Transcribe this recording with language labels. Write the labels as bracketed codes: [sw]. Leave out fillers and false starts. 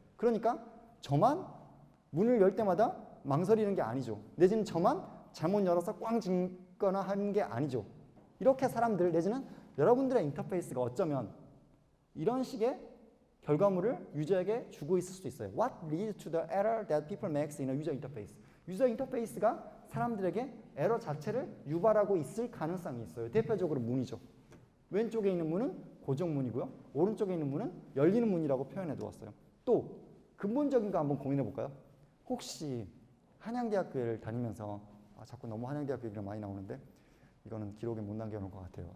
[ko] 그러니까 저만 문을 열 때마다 망설이는 게 아니죠. 내지는 저만 잘못 열어서 꽝 짓거나 하는 게 아니죠. 이렇게 사람들 내지는 여러분들의 인터페이스가 어쩌면 이런 식의 결과물을 유저에게 주고 있을 수도 있어요. [en] What leads to the error that people make in a user interface? [ko] 유저 인터페이스가 사람들에게 에러 자체를 유발하고 있을 가능성이 있어요. 대표적으로 문이죠. 왼쪽에 있는 문은 고정문이고요. 오른쪽에 있는 문은 열리는 문이라고 표현해 두었어요. 또 근본적인 거 한번 고민해 볼까요? 혹시 한양대학교를 다니면서 자꾸 너무 한양대학교 얘기가 많이 나오는데 이거는 기록에 못 남겨놓을 것 같아요.